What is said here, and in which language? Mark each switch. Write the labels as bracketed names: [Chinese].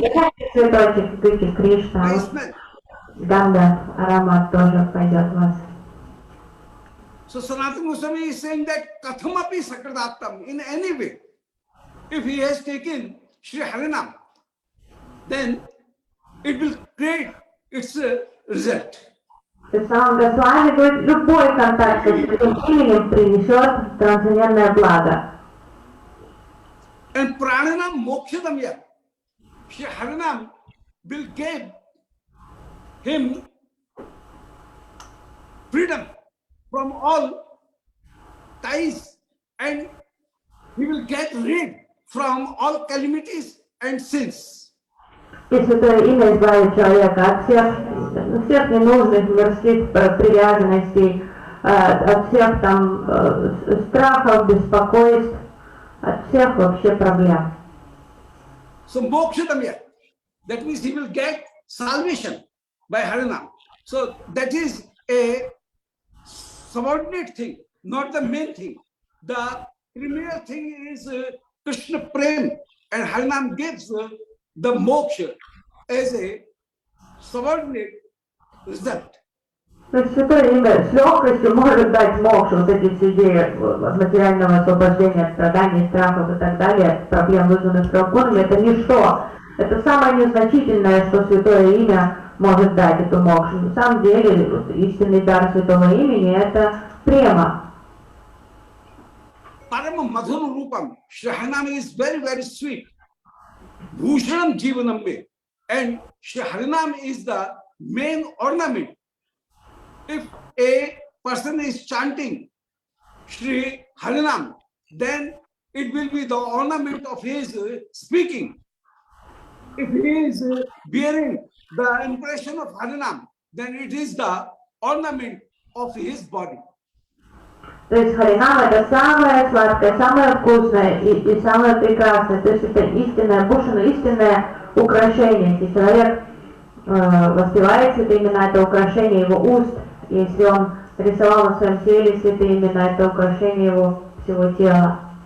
[Russian] Какая цветочек, Кришна, Кришна, [English] by [Russian] вот [English] smell. [Russian] ганда, аромат тоже пойдет в вас. [English] So Sanatana Goswami is saying that [Sanskrit] Kathamapi Sakradatam [English] in any way. If he has taken Shri Harinam, then it will create its result. [Russian] То есть сам Госвами говорит, любой контакт с этим именем принесет трансцендентное благо. [Sanskrit] And prananam mokshadam yat. [English] Shri Harinam will give him freedom from all ties, and he will get rid from all calamities and sins. [Russian] И святое имя избавит человека от всех ненужных мирских привязанностей, от всех там страхов, беспокойств, от всех вообще проблем. [Sanskrit] So mokshadam yat. [English] That means he will get salvation by Harinam. So that is a subordinate thing, not the main thing. The premier thing is Krishna Prem, and Harinam gives the moksha as a subordinate result. [Russian] То есть святое имя с легкостью может дать мокшу, вот эти все идеи материального освобождения от страданий, страхов и так далее, проблем, вызванных драконами, это ничто. Это самое незначительное, что святое имя может дать эту мокшу. На самом деле, истинный дар святого имени – это према. [Sanskrit] Parama Madhur Rupam, [English] Shri Harinam is very, very sweet. [Sanskrit] Bhushanam Jivanam me. [English] And Shri Harinam is the main ornament. If a person is chanting Shri Harinam, then it will be the ornament of his speaking. If he is bearing the impression of Harinam, then it is the ornament of his body. [Russian] То есть Харинам это самое сладкое, самое вкусное и самое прекрасное. То есть это истинное бушина, истинное украшение. Если человек воспевает святые имена, это украшение его уст. Если он рисовал на своем теле святые имена, это украшение его всего тела.